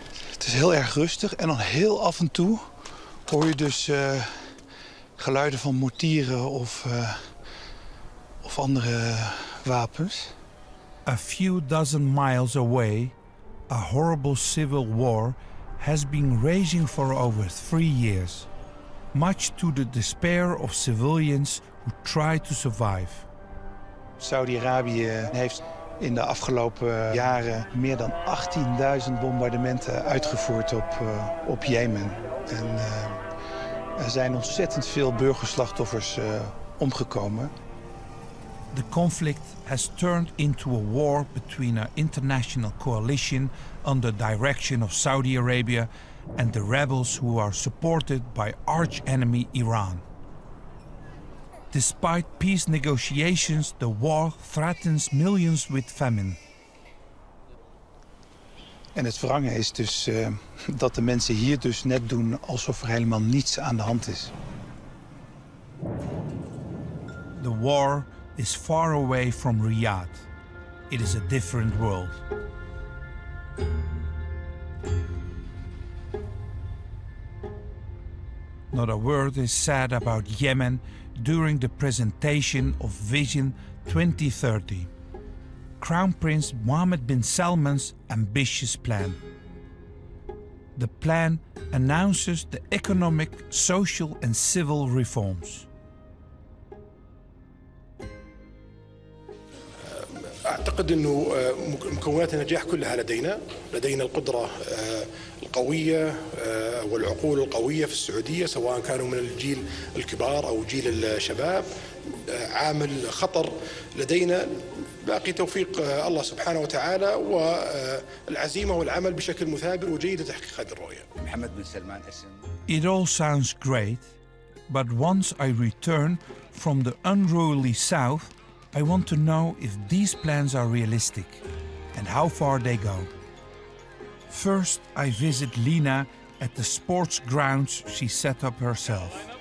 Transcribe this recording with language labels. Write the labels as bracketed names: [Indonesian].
[Dutch] Het is heel erg rustig en dan heel af en toe hoor je dus geluiden van mortieren of andere wapens. [English] A few dozen miles away, a horrible civil war has been raging for over 3 years, much to the despair of civilians who try to survive. [Dutch] Saudi-Arabië heeft in de afgelopen jaren meer dan 18.000 bombardementen uitgevoerd op Jemen. En er zijn ontzettend veel burgerslachtoffers omgekomen. [English] The conflict has turned into a war between an international coalition under direction of Saudi Arabia and the rebels who are supported by arch-enemy Iran. Despite peace negotiations, the war threatens millions with famine. [Dutch] En het wrange is dus dat de mensen hier dus net doen alsof er helemaal niets aan de hand is. [English] The war is far away from Riyadh. It is a different world. Not a word is said about Yemen during the presentation of Vision 2030, Crown Prince Mohammed bin Salman's ambitious plan. The plan announces the economic, social and civil reforms. [Arabic] أعتقد أنه مكونات النجاح كلها لدينا القدرة القوية والعقول القوية في السعودية، سواء كانوا من الجيل الكبار أو جيل الشباب. عامل خطر لدينا باقي توفيق الله سبحانه وتعالى والعزيمة والعمل بشكل مثابر وجيد لتحقيق هذه الرؤية. محمد بن سلمان اسم. [English] It all sounds great, but once I return from the unruly south, I want to know if these plans are realistic and how far they go. First, I visit Lina at the sports grounds she set up herself.